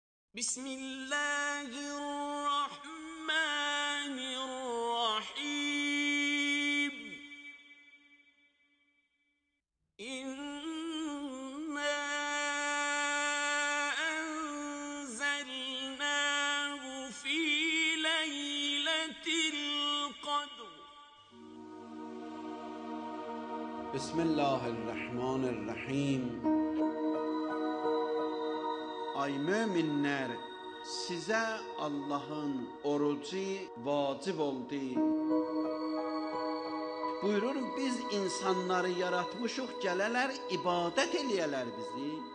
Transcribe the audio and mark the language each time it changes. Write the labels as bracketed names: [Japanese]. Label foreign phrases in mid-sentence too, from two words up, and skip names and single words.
[Arabic] بسم الله الرحمن الرحيم إنا أنزلناه في ليلة القدر بسم الله الرحمن الرحیم. [Azerbaijani] Ay möminlər, sizə Allahın orucu vacib oldu. Buyurur, biz insanları yaratmışıq, gələlər ibadət eləyələr bizi.